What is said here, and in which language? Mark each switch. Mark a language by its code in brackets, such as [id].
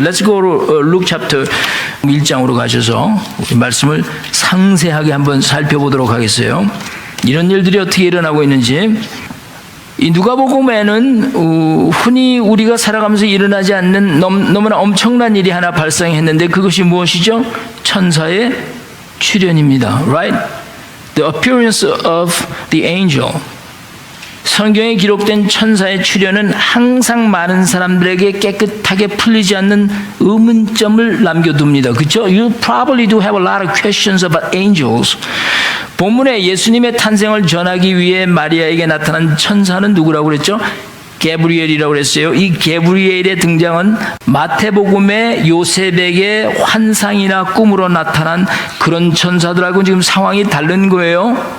[en] Let's go to Luke chapter [ko] 1장으로 가셔서 우리 말씀을 상세하게 한번 살펴보도록 하겠어요. 이런 일들이 어떻게 일어나고 있는지. 이 누가복음에는 흔히 우리가 살아가면서 일어나지 않는 너무나 엄청난 일이 하나 발생했는데, 그것이 무엇이죠? 천사의 출현입니다. Right? [en] The appearance of the angel. [ko] 성경에 기록된 천사의 출현은 항상 많은 사람들에게 깨끗하게 풀리지 않는 의문점을 남겨둡니다. 그렇죠? [en] You probably do have a lot of questions about angels. [ko] 본문에 예수님의 탄생을 전하기 위해 마리아에게 나타난 천사는 누구라고 그랬죠? 게브리엘이라고 그랬어요. 이 게브리엘의 등장은 마태복음의 요셉에게 환상이나 꿈으로 나타난 그런 천사들하고 지금 상황이 다른 거예요.